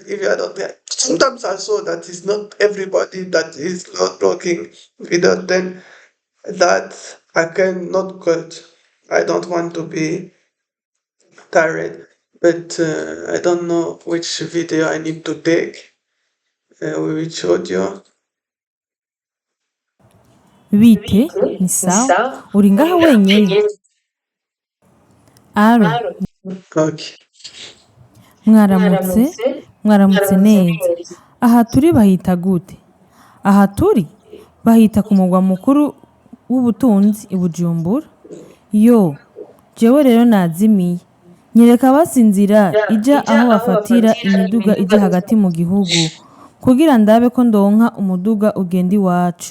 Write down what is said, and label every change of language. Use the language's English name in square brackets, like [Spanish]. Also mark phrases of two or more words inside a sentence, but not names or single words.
[English] If I don't, sometimes I saw that it's not everybody that is not talking without then that I cannot get. I don't want to be tired, but I don't know which video I need to take, which audio. [Rundi] bite ni sawa uri ngaha wenyene aro [English] Okay. [Rundi] mwaramutse mwaramutse neza aha turi bahita gute aha turi bahita ku mugwa mukuru w'ubutunzi i Bujumbura yo jewe rero nazimiye nyereka basinzira ija aho bafatira imiduga ija hagati mu gihugu kugira ndabe ko ndonka umuduga ugenda iwacu.